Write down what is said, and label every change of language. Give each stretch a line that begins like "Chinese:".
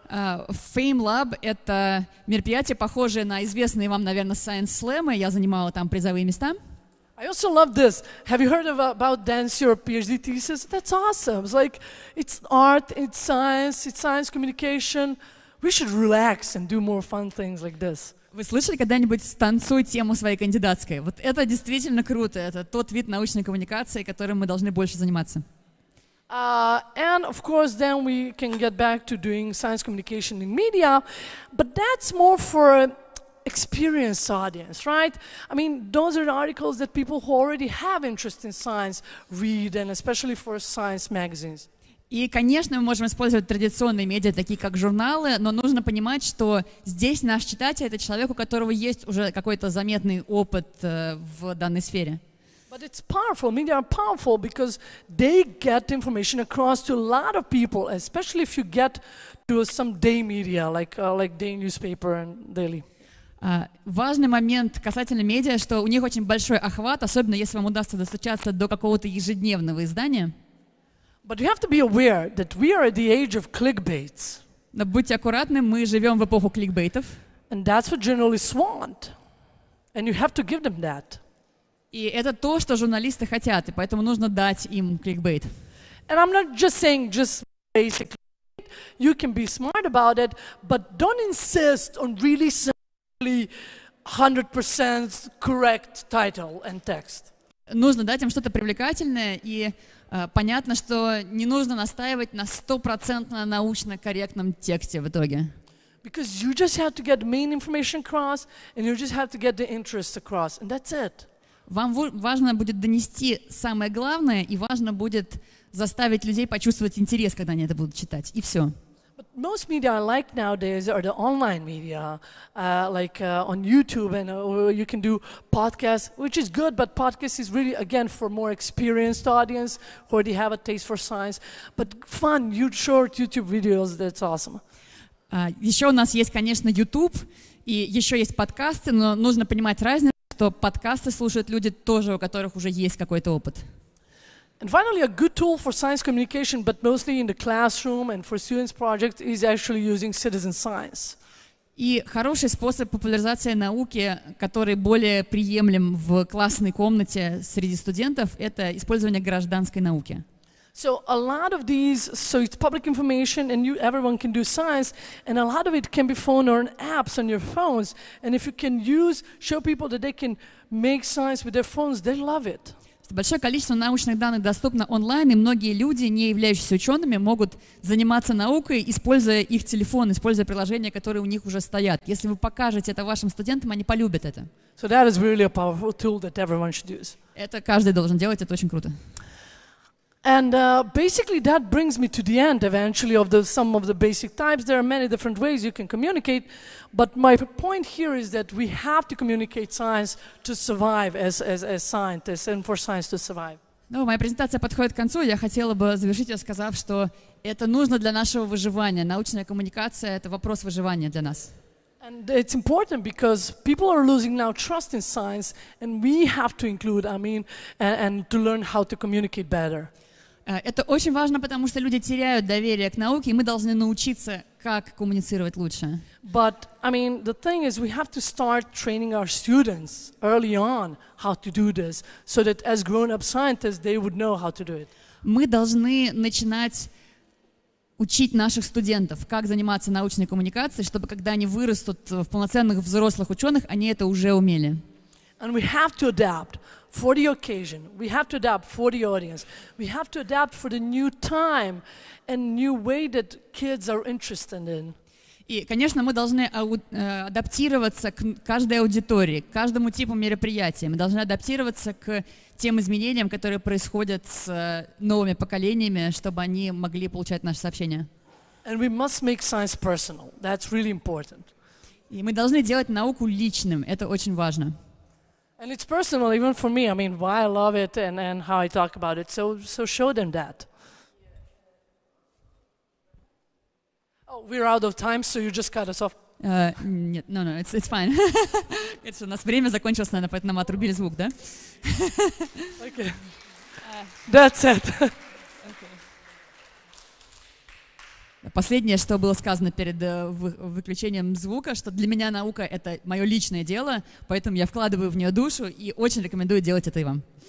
Russian: FameLab — это мероприятие, похожее на известные вам, наверное, Science Slam. Я занимала там призовые места.
English: I also love this. Have you heard about Dance Your PhD thesis? That's awesome. It's like, it's art, it's science communication. We should relax and do more fun things like this.
Russian: Вы слышали когда-нибудь «Станцуй тему своей кандидатской»? Вот это действительно круто. Это тот вид научной коммуникации, которым мы должны больше заниматься.
English: And of course, then we can get back to doing science communication in media, but that's more for an experienced audience, right? I mean, those are the articles that people who already have interest in science read, and especially for science magazines.
Russian: И, конечно, мы можем использовать традиционные медиа, такие как журналы, но нужно понимать, что здесь наш читатель — это человек, у которого есть уже какой-то заметный опыт в данной сфере.
English: But it's powerful. Media are powerful because they get information across to a lot of people, especially if you get to some day media like day newspaper and daily.
Russian: Важный момент касательно медиа, что у них очень большой охват, особенно если вам удастся достучаться до какого-то ежедневного издания.
English: But you have to be aware that we are at the age of clickbaits.
Russian: Но будьте аккуратны, мы живем в эпоху кликбейтов.
English: And that's what journalists want. And you have to give them that.
Russian: И это то, что журналисты хотят, и поэтому нужно дать им кликбейт.
English: And I'm not just saying just basically. You can be smart about it, but don't insist on really simply 100% correct title and text.
Russian: Нужно дать им что-то привлекательное, и понятно, что не нужно настаивать на 100% научно корректном тексте в итоге.
English: Because you just have to get the main information across, and you just have to get the interest across, and that's it.
Russian: Вам важно будет донести самое главное, и важно будет заставить людей почувствовать интерес, когда они это будут читать, и все.
English: But most media I like nowadays are the online media, like on YouTube, and you can do podcasts, which is good, but podcast is really, again, for more experienced audience who already have a taste for science. But fun, short YouTube videos, that's awesome.
Russian: Еще у нас есть, конечно, YouTube, и еще есть подкасты, но нужно понимать разницу, что подкасты слушают люди тоже, у которых уже есть какой-то опыт.
English: And finally, a good tool for science communication, but mostly in the classroom and for students' projects, is actually using citizen science.
Russian: И хороший способ популяризации науки, который более приемлем в классной комнате среди студентов, это использование гражданской науки.
English: So a lot of these, so it's public information and everyone can do science, and a lot of it can be found on apps on your phones. And if you can show people that they can make science with their phones, they love it.
Russian: Большое количество научных данных доступно онлайн, и многие люди, не являющиеся учеными, могут заниматься наукой, используя их телефон, используя приложения, которые у них уже стоят. Если вы покажете это вашим студентам, они полюбят это.
English: So that is really a powerful tool that everyone should use.
Russian: Это каждый должен делать, это очень круто.
English: And basically that brings me to the end eventually of some of the basic types. There are many different ways you can communicate, but my point here is that we have to communicate science to survive as scientists and for science to survive.
Russian: Ну, моя презентация подходит к концу. Я хотела бы завершить ее, сказав, что это нужно для нашего выживания. Научная коммуникация — это вопрос выживания для нас.
English: And it's important because people are losing now trust in science, and we have to include, and to learn how to communicate better.
Russian: Это очень важно, потому что люди теряют доверие к науке, и мы должны научиться, как коммуницировать лучше.
English: But, the thing is, we have to start training our students early on how to do this, so that as grown-up scientists, they would know how to do it.
Russian: Мы должны начинать учить наших студентов, как заниматься научной коммуникацией, чтобы, когда они вырастут в полноценных взрослых ученых, они это уже умели.
English: And we have to adapt for the occasion. We have to adapt for the audience. We have to adapt for the new time and new way that kids are interested in.
Russian: И, конечно, мы должны адаптироваться к каждой аудитории, к каждому типу мероприятия. Мы должны адаптироваться к тем изменениям, которые происходят с новыми поколениями, чтобы они могли получать наши сообщения.
English: And we must make science personal. That's really important.
Russian: И мы должны делать науку личным. Это очень важно.
English: And it's personal even for me. Why I love it and how I talk about it. So show them that. Oh, we're out of time, so you just cut us off.
Russian: Нет,
English: no, it's fine.
Russian: У нас время закончилось, наверное, поэтому нам отрубили звук, да?
English: Okay. That's it.
Russian: Последнее, что было сказано перед выключением звука, что для меня наука — это мое личное дело, поэтому я вкладываю в нее душу и очень рекомендую делать это и вам.